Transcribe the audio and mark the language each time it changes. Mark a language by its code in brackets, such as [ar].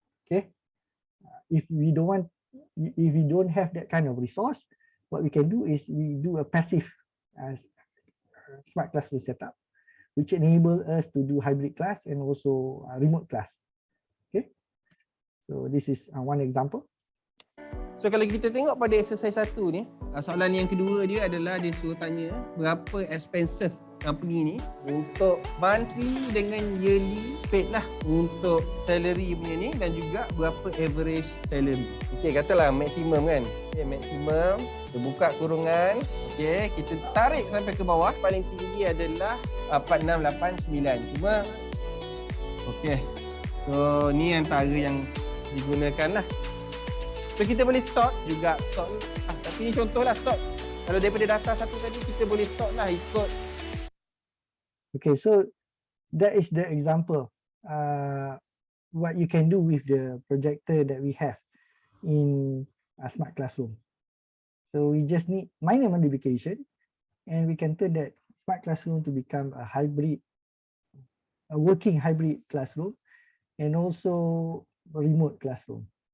[en] Okay, if we don't have that kind of resource, what we can do is we do a passive smart classroom setup, which enable us to do hybrid class and also remote class. Okay, so this is one example. [ms] So kalau kita tengok pada exercise 1 ni, soalan yang kedua dia adalah dia suruh tanya berapa expenses company ni untuk monthly dengan yearly paid lah untuk salary punya ni, dan juga berapa average salary. Okey, katalah maksimum kan. Okey, maksimum kita buka kurungan. Okey, kita tarik sampai ke bawah, paling tinggi adalah 4689. Cuma okey. So ni antara yang digunakan lah. So kita boleh sort juga, sort lah. Tapi ni contoh lah sort. Kalau daripada data satu tadi kita boleh sort lah ikut. [en] Okay, so that is the example what you can do with the projector that we have in a smart classroom. So we just need minor modification, and we can turn that smart classroom to become a working hybrid classroom, and also a remote classroom.